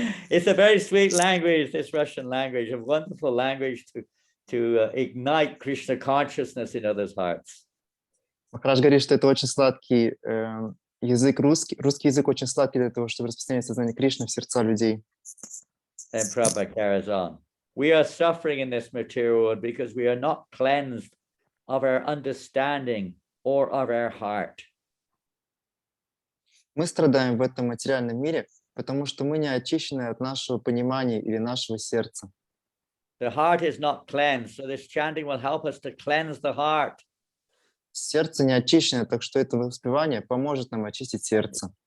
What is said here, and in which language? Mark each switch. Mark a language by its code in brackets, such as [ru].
[en] It's a very sweet language, this Russian language, a wonderful language to ignite Krishna consciousness in others' hearts. [ru] Махарадж говорит, что это очень сладкий язык, русский язык очень сладкий для того, чтобы распространять сознание Кришны в сердца людей. [en] Then Prabhupada carries on. We are suffering in this material world because we are not cleansed of our understanding or of our heart. [ru] Мы страдаем в этом материальном мире, потому что мы не очищены от нашего понимания или нашего сердца. [en] The heart is not cleansed, so this chanting will help us to cleanse the heart. [ru] Сердце не очищено, так что это воспевание поможет нам очистить сердце.